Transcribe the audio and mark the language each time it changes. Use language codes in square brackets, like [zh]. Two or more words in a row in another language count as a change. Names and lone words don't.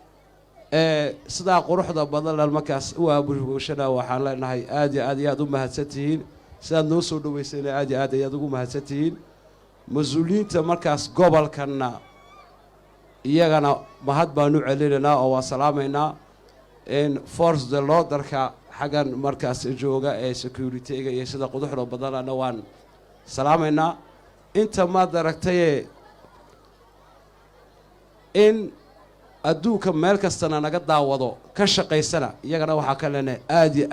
[so] sidaa quruxda badan markaas u aabulshada waxaan leenahay aad iyo aad u mahadsantihiin sidaad noo soo dhaweysayna aad iyo aad ayaad ugu mahadsantihiin mas-uuliyiinta markaas gobolkana iyagana mahad baan u celinaynaa oo waan salaamaynaa in [fr] force de l'ordre-ka [so] xaggan markaas jooga ee security-ga iyo sida quduxda badanana waan salaamaynaa inta ma daragtay in adduunka meel kastana naga daawado ka shaqaysana iyagana waxaa ka leenahay aad iyo